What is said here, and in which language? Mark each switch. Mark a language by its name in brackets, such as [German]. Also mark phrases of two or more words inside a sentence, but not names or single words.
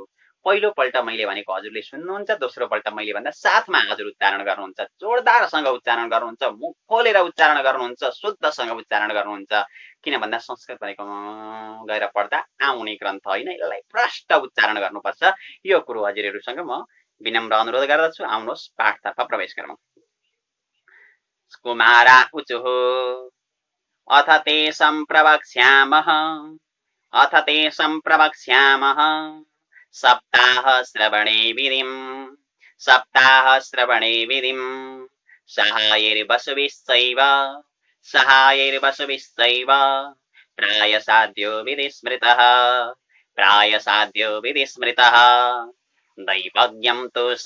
[Nepali] पहिलो पल्ट मैले भनेको हजुरले सुन्नुहुन्छ, दोस्रो पल्ट मैले भन्दा साथमा हजुर उच्चारण गर्नुहुन्छ, जोरदारसँग उच्चारण गर्नुहुन्छ, मुख खोलेर उच्चारण गर्नुहुन्छ, शुद्धसँग उच्चारण गर्नुहुन्छ। किन भन्दा संस्कृत भनेको गएर पढ्दा आउने ग्रन्थ होइन, यसलाई प्रष्ट उच्चारण गर्नुपर्छ। यो कुरो हजुरहरूसँग म विनम्र अनुरोध गर्दछु। आउनुहोस् पाठतर्फ प्रवेश गरौँ। [Sanskrit] कुमारा उचुः अथ ते सम्प्रवक्ष्यामः सप्ताह श्रवणे विधिं सहायैर्वसुभिश्चैव प्रायसाध्यो विधिस्मृतः दैवज्ञं तु